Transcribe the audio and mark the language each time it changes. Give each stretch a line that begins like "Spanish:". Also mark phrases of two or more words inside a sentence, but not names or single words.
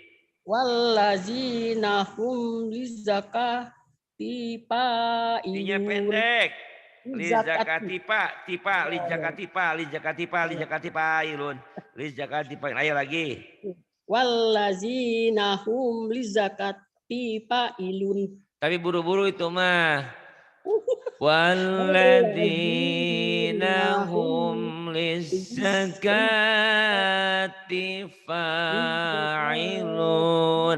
Arabic: والذين هم للزكاة
Indonesian: T-nya
Arabic: fa'ilun.
Indonesian: pendek.
Arabic: Lizakati. للزكاة فاعلون. للزكاة فاعلون.
Indonesian: Ayo lagi.
Arabic: والذين هم للزكاة فاعلون.
Indonesian: Tapi buru-buru itu mah.
Arabic: والذين هم للزكاة فاعلون.